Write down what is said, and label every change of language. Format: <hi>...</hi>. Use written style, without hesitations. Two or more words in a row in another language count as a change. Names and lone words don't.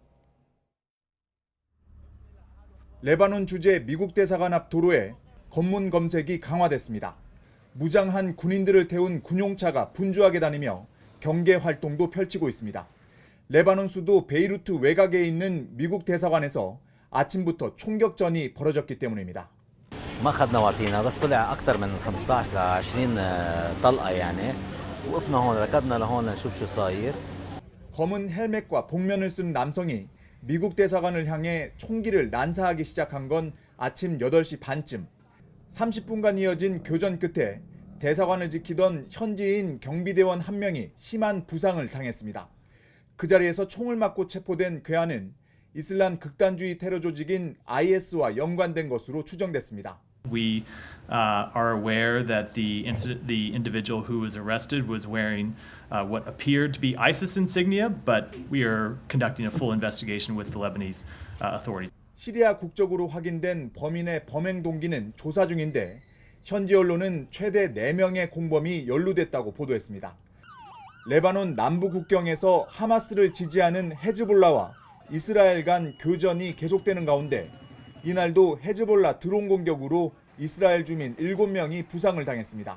<ko>레바논 주재 미국 대사관 앞 도로에 검문 검색이 강화됐습니다. 무장한 군인들을 태운 군용차가 분주하게 다니며 경계 활동도 펼치고 있습니다. 레바논 수도 베이루트 외곽에 있는 미국 대사관에서 아침부터 총격전이 벌어졌기 때문입니다.</ko> <ar>ما اخذنا وعطينا بس طلع اكثر من 15 ل 20 طلقه يعني وقفنا هون ركضنا لهون نشوف شو صاير.</ar> <ko>검은 헬멧과 복면을 쓴 남성이 미국 대사관을 향해 총기를 난사하기 시작한 건 아침 8시 반쯤. 30분간 이어진 교전 끝에 대사관을 지키던 현지인 경비대원 한 명이 심한 부상을 당했습니다. 그 자리에서 총을 맞고 체포된 괴한은 이슬람 극단주의 테러 조직인 IS와 연관된 것으로 추정됐습니다.</ko> <en>We are aware that the individual who was arrested was wearing what appeared to be ISIS insignia, but we are conducting a full investigation with the Lebanese authorities.</en> <ko>시리아 국적으로 확인된 범인의 범행 동기는 조사 중인데 현지 언론은 최대 4명의 공범이 연루됐다고 보도했습니다. 레바논 남부 국경에서 하마스를 지지하는 헤즈볼라와 이스라엘 간 교전이 계속되는 가운데 이날도 헤즈볼라 드론 공격으로 이스라엘 주민 7명이 부상을 당했습니다.</ko>